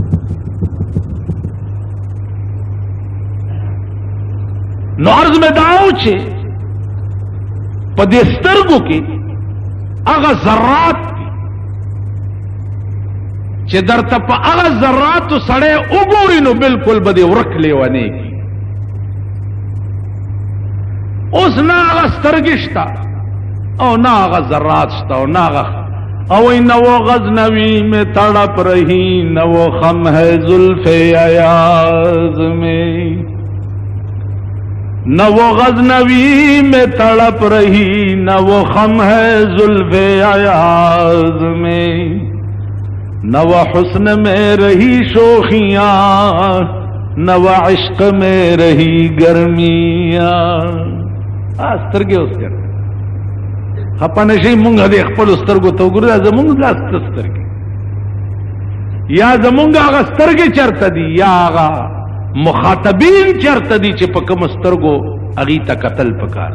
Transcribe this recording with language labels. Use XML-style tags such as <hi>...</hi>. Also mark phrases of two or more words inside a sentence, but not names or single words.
<ps>نو عرض میں داو چې په دې سترګو کې هغه ذرات دي چې درته په هغه ذراتو سړی وګوري نو بالکل به دې ورک لیونیږي. اوس نه هغه سترګې شته او نه هغه ذرات شته او نه هغه او</ps> <ur>نہ وہ غزنوی میں تڑپ رہی نہ وہ خم ہے زلف ایاز میں، نہ وہ غزنوی میں تڑپ رہی نہ وہ خم ہے زلف ایاز میں، نہ وہ حسن میں رہی شوخیاں نہ وہ عشق میں رہی گرمیاں.</ur> <ps>سترګې اوس کړ خپه نشي مونږ دې خپل سترګو ته وګورو، زمونږ لاس سترګې یا زمونږ هغه سترګې چرته دي یا هغه مخاطبین چرته دي چې په کوم سترګو هغې ته کتل پکار.</ps>